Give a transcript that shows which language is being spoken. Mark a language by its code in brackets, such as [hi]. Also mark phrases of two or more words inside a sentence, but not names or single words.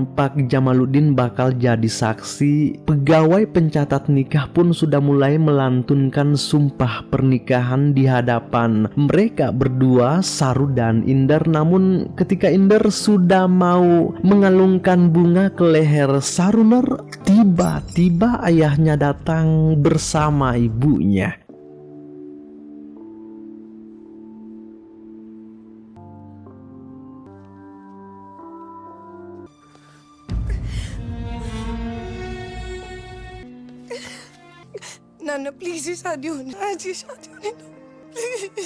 [id] Pak Jamaluddin bakal jadi saksi. Pegawai pencatat nikah pun sudah mulai melantunkan sumpah pernikahan di hadapan mereka berdua, Saru dan Inder. Namun ketika Inder sudah mau mengalungkan bunga ke leher Saru, tiba-tiba ayahnya datang bersama ibunya. [hi] नाना प्लीज ही शादी होने, आज ही शादी होने दो प्लीज।